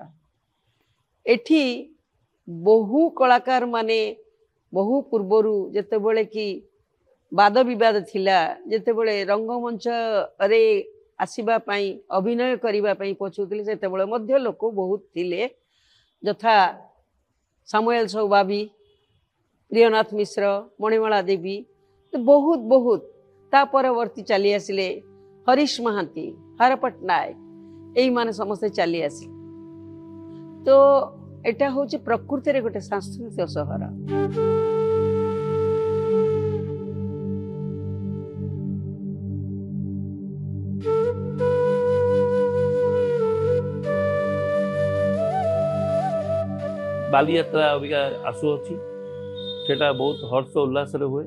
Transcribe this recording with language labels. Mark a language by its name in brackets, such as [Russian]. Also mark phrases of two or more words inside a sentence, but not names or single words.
[Odia] ଏଠି ବହୁ କଳାକାର ମାନେ ବହୁ ପୂର୍ବରୁ ଯେତେବେଳେ କି ବାଦ ବିବାଦ ଥିଲା, ଯେତେବେଳେ ରଙ୍ଗମଞ୍ଚ ରେ ଆସିବା ପାଇଁ ଅଭିନୟ କରିବା ପାଇଁ ପଛଉଥିଲେ ସେତେବେଳେ ମଧ୍ୟ ଲୋକ ବହୁତ ଥିଲେ, ଯଥା ସାମୁଏଲ ସୌବାବୀ, ପ୍ରିୟନାଥ ମିଶ୍ର, ମଣିମାଳା ଦେବୀ, ତ ବହୁତ ବହୁତ ତା ପରବର୍ତ୍ତୀ ଚାଲି ଆସିଲେ ହରିଶ ମହାନ୍ତି, ହର ପଟ୍ଟନାୟକ, ଏହି ମାନେ ସମସ୍ତେ ଚାଲି ଆସିଲେ। ତ ଏଇଟା ହେଉଛି ପ୍ରକୃତି ରେ ଗୋଟେ ସାଂସ୍କୃତିକ ସହର। ବାଲିଯାତ୍ରା ଅବିକା ଆସୁଅଛି, ସେଟା ବହୁତ ହର୍ଷ ଉଲ୍ଲାସ ରେ ହୁଏ।